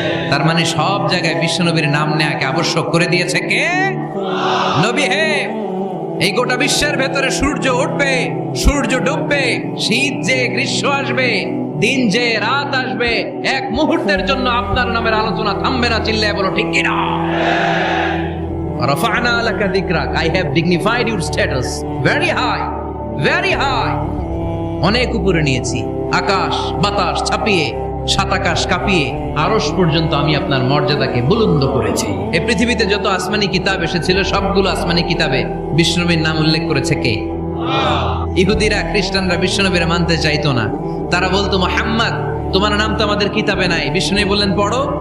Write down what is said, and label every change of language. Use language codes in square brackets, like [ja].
[bn] তার মানে সব জায়গায় বিশ্বনবীর নাম নেয়াকে আবশ্যক করে দিয়েছে কে? নবী হে। এই গোটা বিশ্বের ভেতরে সূর্য উঠবে, সূর্য ডুববে, শীত যে গ্রীষ্ম আসবে, দিন যে রাত আসবে, এক মুহূর্তের জন্য আপনার নামের আলোচনা থামবে না। চিল্লায় বলো ঠিক কিনা? [ar] রাফা'না লাকা যিকরাক, [en] I have dignified your status very high, very high। [bn] অনেক উপরে নিয়েছি, আকাশ বাতাস ছাপিয়ে, সাত আকাশ কাঁপিয়ে আরশ পর্যন্ত আমি আপনার মর্যাদাকে বুলন্দ করেছি। এই পৃথিবীতে যত আসমানি কিতাব এসেছিল, সবগুলো আসমানি কিতাবে বিশ্বনবীর নাম উল্লেখ করেছে কে? ইহুদিরা খ্রিস্টানরা বিশ্বনবীর মানতে চাইতো না। তারা বলতো, মুহাম্মদ তোমার নাম তো আমাদের কিতাবে নাই। বিশ্বনবী বললেন পড়ো।